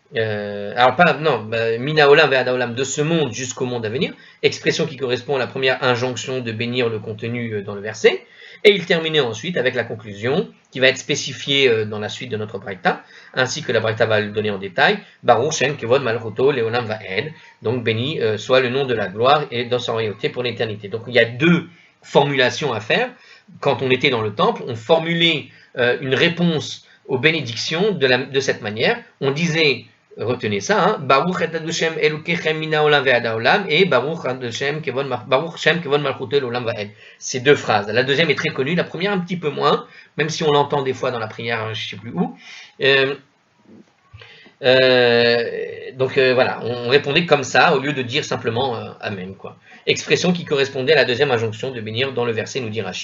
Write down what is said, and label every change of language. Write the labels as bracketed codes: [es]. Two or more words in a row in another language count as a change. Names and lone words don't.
[he] מן העולם ועד העולם, [fr] de ce monde jusqu'au monde à venir, expression qui correspond à la première injonction de bénir le contenu dans le verset, et il terminait ensuite avec la conclusion qui va être spécifiée dans la suite de notre braïta, ainsi que la braïta va le donner en détail, [he] ברוך שם כבוד מלכותו לעולם ועד, [fr] donc béni soit le nom de la gloire et dans sa royauté pour l'éternité. Donc il y a 2 formulations à faire. Quand on était dans le temple, on formulait une réponse aux bénédictions de cette manière. On disait, retenez ça, hein, [he] ברוך את אדושם אלוקיכם מן העולם ועד העולם [fr] et [he] ברוך אדושם כבוד מלכותו לעולם ועד. [fr] Ces 2 phrases. La deuxième est très connue, la première un petit peu moins, même si on l'entend des fois dans la prière, je ne sais plus où. Voilà, on répondait comme ça au lieu de dire simplement Amen, quoi. Expression qui correspondait à la deuxième injonction de bénir dans le verset, nous dit Rashi.